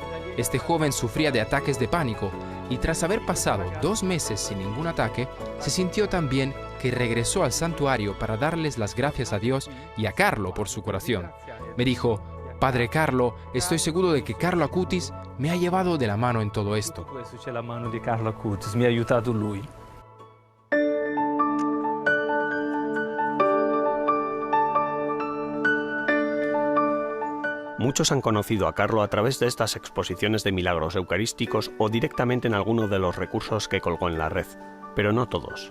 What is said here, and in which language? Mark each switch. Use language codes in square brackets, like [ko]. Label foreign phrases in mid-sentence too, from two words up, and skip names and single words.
[es] Este joven sufría de ataques de pánico y tras haber pasado 2 meses sin ningún ataque, se sintió tan bien que regresó al santuario para darles las gracias a Dios y a Carlo por su curación. Me dijo: Padre Carlo, estoy seguro de que Carlo Acutis me ha llevado de la mano en todo esto. [it] La mano di Carlo Acutis, mi ha aiutato lui. [es] Muchos han conocido a Carlo a través de estas exposiciones de milagros eucarísticos o directamente en alguno de los recursos que colgó en la red, pero no todos.